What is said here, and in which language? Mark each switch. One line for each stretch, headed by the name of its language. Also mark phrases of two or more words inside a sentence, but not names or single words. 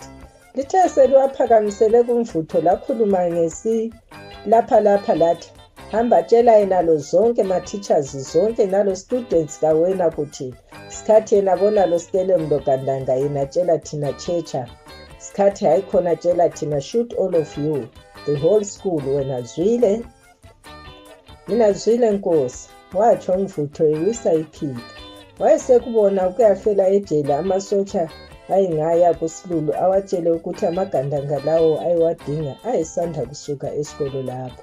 Zulu: Lithe seliwaphakamisele kumvutho lakhuluma lapha lathi,
Fanagalo: "Hamba tshela yenalo zonke ma-teachers zonke nalo students kawena kuthi sikhathi yena bona lo Stellenbosch Gandanga yena tshela thina checha. Sikhathi hayi khona tshela thina
English: shoot all of you, the whole school.
Fanagalo: Wena zwile?" "Mina zwile Nkosi,"
Zulu: watsho umvutho ewisa iphika. Wayesekubona ukuyafela ejele amasotsha ayengaya kuSilulu awatshele ukuthi amagandanga lawo ayewadinga ayesanda kusuka esikolo lapho.